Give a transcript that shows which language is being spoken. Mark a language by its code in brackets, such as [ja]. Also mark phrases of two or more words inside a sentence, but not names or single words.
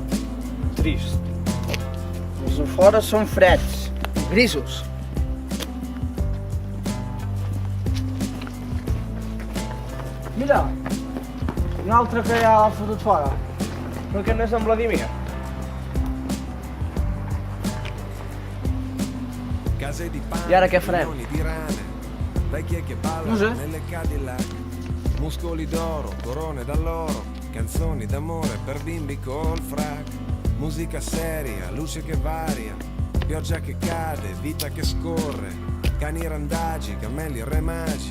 [ca] Trist. Els de fora són freds, grisos. Mira, un altre que ja l'ha fotut fora. Però aquest no és en Vladimir. [it] E ora che faremo? Non so. Muscoli d'oro, corone d'alloro, canzoni d'amore per bimbi col frac. Musica seria, luce che varia, pioggia che cade, vita che scorre, cani randagi, cammelli remagi.